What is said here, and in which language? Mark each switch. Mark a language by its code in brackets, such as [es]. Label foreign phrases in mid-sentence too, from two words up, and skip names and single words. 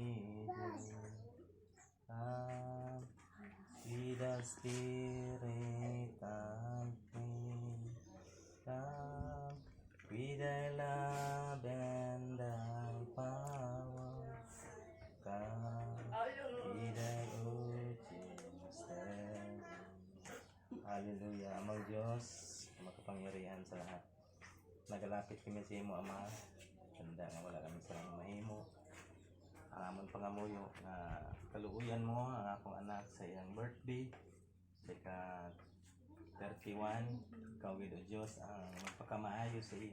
[en] Come with the Spirit and me. Come with thy love and thy power. Come with thy urging strength. Hallelujah. [tl] Amang Diyos, makapangyarihan sa lahat. [hil] Nagalapit kami sa imo, Ama. Tanda nga wala kami sa mahimo. Ang amon pangamuyo na kaluuyan mo ang akong anak sa iyang birthday. Sa ka-31, kawid o Diyos ang magpakamaayo sa iya.